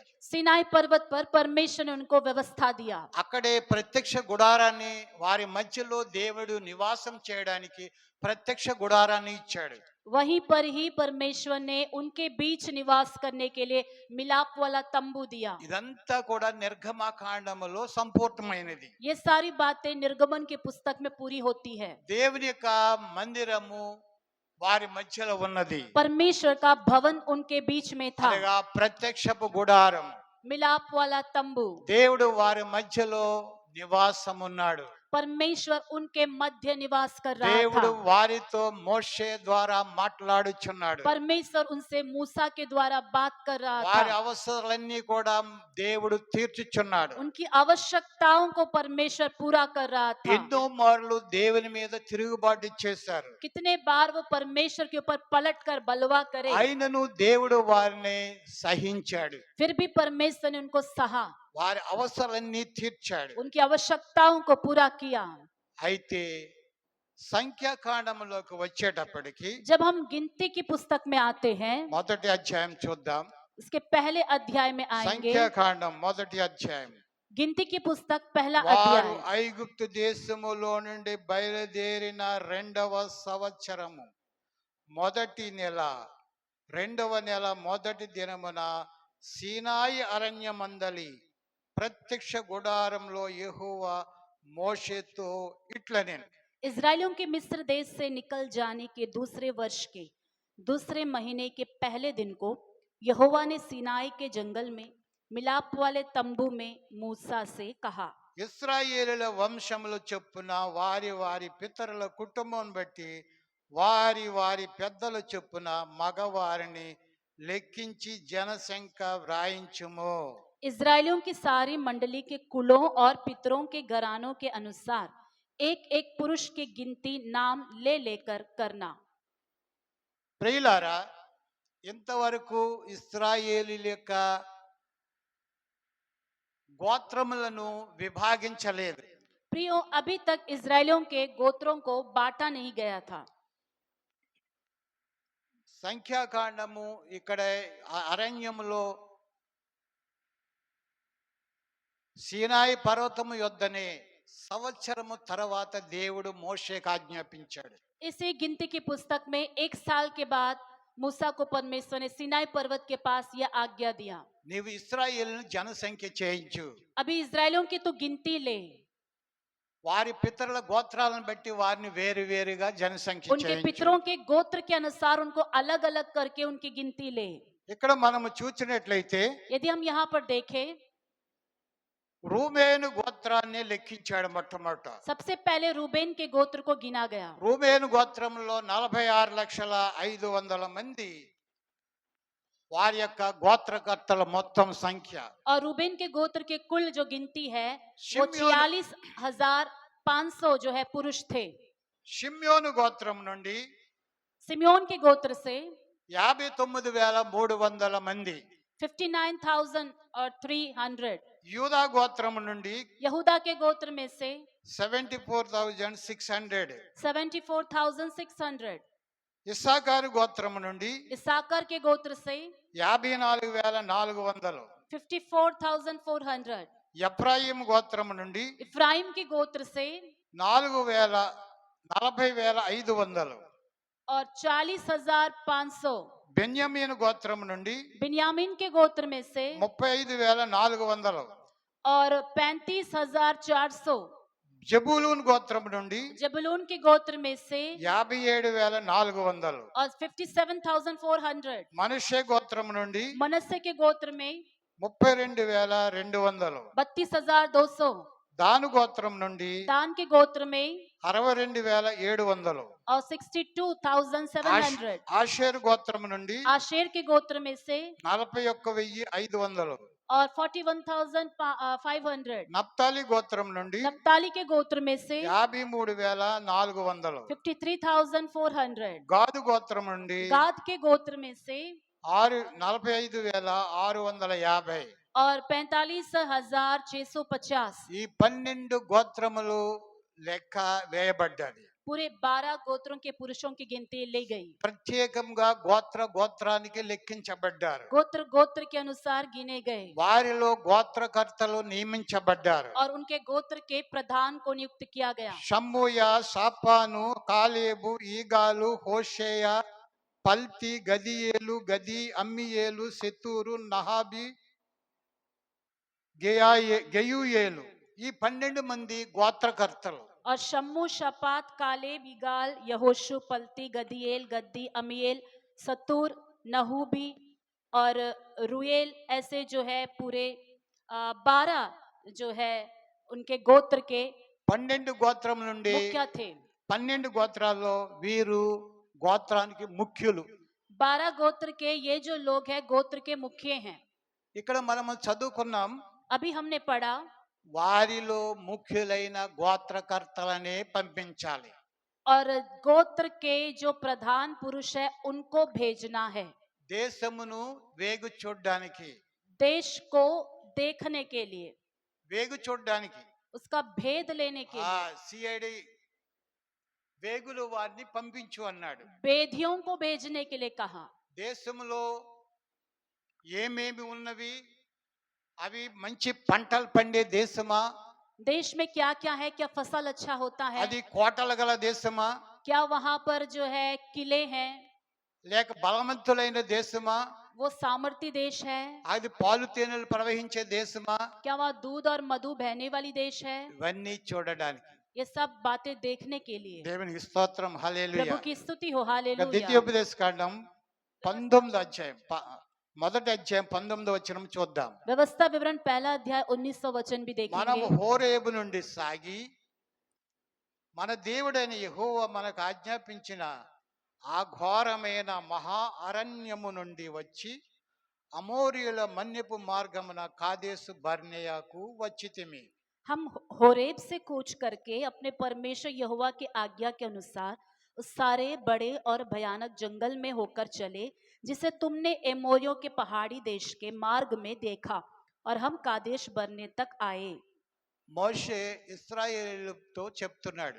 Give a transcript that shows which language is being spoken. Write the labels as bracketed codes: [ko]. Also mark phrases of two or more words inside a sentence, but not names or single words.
[hi] सीनाई पर्वत पर परमेश्वर ने उनको व्यवस्था दिया। [te] అక్కడే ప్రత్యక్ష గుడారాన్ని, వారి మధ్యలో దేవుడు నివాసం చేయడానికి ప్రత్యక్ష గుడారాన్ని ఇచ్చాడు. [hi] वहीं पर ही परमेश्वर ने उनके बीच निवास करने के लिए मिलाप वाला तंबू दिया। [te] ఇదంతా కూడా నిర్గమకాండములో సంపూర్ణమైనది. [hi] ये सारी बातें निर्गमन की पुस्तक में पूरी होती है। [te] దేవుని యొక్క మందిరము వారి మధ్యలో ఉన్నది. [hi] परमेश्वर का भवन उनके बीच में था, [te] అనగా ప్రత్యక్షపు గుడారం. [hi] मिलाप वाला तंबू। [te] దేవుడు వారి మధ్యలో నివాసం ఉన్నాడు. [hi] परमेश्वर उनके मध्य निवास कर रहा [te] దేవుడు [hi] था। [te] వారితో మోషే ద్వారా మాట్లాడుచున్నాడు. [hi] परमेश्वर उनसे मूसा के द्वारा बात कर रहा [te] వారి [hi] था। [te] అవసరాలన్నీ కూడా దేవుడు తీర్చుచున్నాడు. [hi] उनकी आवश्यकताओं को परमेश्वर पूरा कर रहा था। [te] ఎన్నో మార్లు దేవుని మీద తిరుగుబాటు చేశారు. [hi] कितने बार वो परमेश्वर के ऊपर पलट कर बलवा करे, [te] అయినను దేవుడు వారిని సహించాడు. [hi] फिर भी परमेश्वर ने उनको सहा, [te] వారి అవసరాలన్నీ తీర్చాడు. [hi] उनकी आवश्यकताओं को पूरा किया। [te] అయితే సంఖ్యాకాండంలోకి వచ్చేటప్పటికి [hi] जब हम गिनती की पुस्तक में आते हैं, [te] మొదటి అధ్యాయం చూద్దాం. [hi] इसके पहले अध्याय में आएंगे। [te] సంఖ్యాకాండం మొదటి అధ్యాయం. [hi] गिनती की पुस्तक पहला [te] వారు [hi] अध्याय। [te] ఐగుప్తు దేశములో నుండి బయలుదేరిన 2వ సంవత్సరము మొదటి నెల 2వ నెల మొదటి దినమున సీనాయి అరణ్యమందలి ప్రత్యక్ష గుడారంలో యెహోవా మోషేతో ఇట్లనెను. [hi] इजराइलियों के मिस्र देश से निकल जाने के दूसरे वर्ष के दूसरे महीने के पहले दिन को यहोवा ने सीनाई के जंगल में मिलाप वाले तंबू में मूसा से कहा। [te] ఇశ్రాయేలుల వంశముల చొప్పున వారి వారి పితరుల కుటుంబం బట్టి వారి వారి పెద్దల చొప్పున మగవారిని లెక్కించి జనసంఖ్య వ్రాయించుము. [hi] इजराइलियों की सारी मंडली के कुलों और पितरों के घरानों के अनुसार एक एक पुरुष की गिनती नाम ले लेकर करना। [te] ప్రియులారా, ఇంతవరకు ఇశ్రాయేలీల యొక్క గోత్రములను విభాగించలేదు. [hi] प्रियो, अभी तक इजराइलियों के गोत्रों को बांटा नहीं गया था। [te] సంఖ్యాకాండము ఇక్కడ అరణ్యములో సీనాయి పర్వతము యొద్దనే సంవత్సరము తర్వాత దేవుడు మోషేకు ఆజ్ఞాపించాడు. [hi] इसी गिनती की पुस्तक में 1 साल के बाद मूसा को परमेश्वर ने सीनाई पर्वत के पास यह आज्ञा दिया। [te] నీవు ఇశ్రాయేలును జనసంఖ్య చేయించు. [hi] अभी इजराइलियों की तो गिनती ले, [te] వారి పితరుల గోత్రాలను బట్టి వారిని వేరు వేరుగా జనసంఖ్య [hi] उनके [te] చేయించు. [hi] पितरों के गोत्र के अनुसार उनको अलग अलग करके उनकी गिनती ले। [te] ఇక్కడ మనము చూసినట్లయితే [hi] यदि हम यहाँ पर देखें, [te] రూబేను గోత్రాన్ని లెక్కించాడు మొట్టమొదట. [hi] सबसे पहले रूबेन के गोत्र को गिना गया। [te] రూబేను గోత్రంలో 46,500,000 మంది వారి యొక్క గోత్రకర్తల మొత్తం సంఖ్య. [hi] और रूबेन के गोत्र के कुल जो गिनती है वो शिमयोन- 46,500 जो है पुरुष थे। [te] షిమ్యోను గోత్రం నుండి [hi] सिम्योन के गोत्र से [te] 59,300 మంది, [hi] 59,300, [te] యూదా గోత్రం నుండి [hi] यहूदा के गोत्र में से [te] 74,600, [hi] 74,600, [te] ఇస్సాకారు గోత్రం నుండి [hi] इसाकर के गोत्र से [te] 54,400, [hi] 54,400, [te] ఎఫ్రాయిం గోత్రం నుండి [hi] इफ्राइम के गोत्र से [te] 40,500, [hi] और 40,500, [te] బెన్యామీను గోత్రం నుండి [hi] बिन्यामीन के गोत्र में से [te] 35,400, [hi] और 35,400, [te] జబూలూన్ గోత్రం నుండి [hi] जबूलून के गोत्र में से [te] 57,400, [hi] और 57,400, [te] మనష్షే గోత్రం నుండి [hi] मनस्से के गोत्र में [te] 32,200, [hi] 32,200, [te] దాను గోత్రం నుండి [hi] दान के गोत्र में [te] 62,700, [hi] और 62,700, [te] ఆషేరు గోత్రం నుండి [hi] आशेर के गोत्र में से [te] 41,500, [hi] और 41,500, [te] నప్తాలి గోత్రం నుండి [hi] नप्ताली के गोत्र में से [te] 53,400, [hi] 53,400, [te] గాదు గోత్రం నుండి [hi] गाद के गोत्र में से [te] 45,650. [hi] और 45,650, [te] ఈ 12 గోత్రములు లెక్క వేయబడ్డాయి. [hi] पूरे 12 गोत्रों के पुरुषों की गिनती ली गई, [te] ప్రత్యేకంగా గోత్రానికి లెక్కించబడ్డారు. [hi] गोत्र गोत्र के अनुसार गिने गए [te] వారిలో గోత్రకర్తలు నియమించబడ్డారు. [hi] और उनके गोत्र के प्रधान को नियुक्त किया गया. [te] షమ్మూయ, సాపాను, కాలేబు, ఈగాలు, హోషేయ, పల్తి, గదియేలు, గది, అమ్మియేలు, సెతూరు, నహాబి, గెయూయేలు, ఈ 12 మంది గోత్రకర్తలు. [hi] और शम्मू, शपात, कालेब, इगाल, यहोशू, पलती, गदीएल, गद्दी, अमीएल, सतूर, नहूबी और रुएल, ऐसे जो है पूरे 12 जो है उनके गोत्र के [te] 12 గోత్రం నుండి [hi] मुखिया थे. [te] 12 గోత్రాల్లో వీరు గోత్రానికి ముఖ్యులు. [hi] 12 गोत्र के ये जो लोग हैं गोत्र के मुखिया हैं. [te] ఇక్కడ మనము చదువుకున్నాం, [hi] अभी हमने पढ़ा [te] వారిలో ముఖ్యులైన గోత్రకర్తలనే పంపించాలి. [hi] और गोत्र के जो प्रधान पुरुष है उनको भेजना है, [te] దేశమును వేగు చూడ్డానికి, [hi] देश को देखने के लिए, [te] వేగు చూడ్డానికి [hi] उसका भेद लेने के लिए. [te] సిఐడి వేగులు వారిని పంపించు అన్నాడు. [hi] वेदियों को भेजने के लिए कहा. [te] దేశములో ఏమేమి ఉన్నవి, అవి మంచి పంటలు పండే దేశమా, [hi] देश में क्या क्या है, क्या फसल अच्छा होता है, [te] అది కోటలు గల దేశమా, [hi] क्या वहां पर जो है किले हैं, [te] లేక బలవంతులైన దేశమా, [hi] वो सामर्थी देश है, [te] అది పాలు తేనెలు ప్రవహించే దేశమా, [hi] क्या वहाँ दूध और मधु बहने वाली देश है. [te] ఇవన్నీ చూడడానికి. [hi] ये सब बातें देखने के लिए [te] దేవునికి స్తోత్రం, హల్లెలూయా. [hi] प्रभु की स्तुति हो. हालेलुया. [te] ద్వితీయోపదేశ కాండం 19వ అధ్యాయం, మొదటి అధ్యాయం 19వ వచనం చూద్దాం. [hi] व्यवस्था विवरण पहला अध्याय 1900 वचन भी [te] మనం [hi] देखेंगे. [te] హోరేబు నుండి సాగి మన దేవుడైన యెహోవా మనకు ఆజ్ఞాపించిన ఆ ఘోరమైన మహా అరణ్యము నుండి వచ్చి అమోరీయుల మన్యపు మార్గమున కాదేశు బర్నేయాకు వచ్చితిమి. [hi] हम होरेब से कूच करके अपने परमेश्वर यहोवा की आज्ञा के अनुसार उस सारे बड़े और भयानक जंगल में होकर चले जिसे तुमने एमोरियों के पहाड़ी देश के मार्ग में देखा, और हम कादेश बरने तक आए. [te] మోషే ఇశ్రాయేలుతో చెప్తున్నాడు,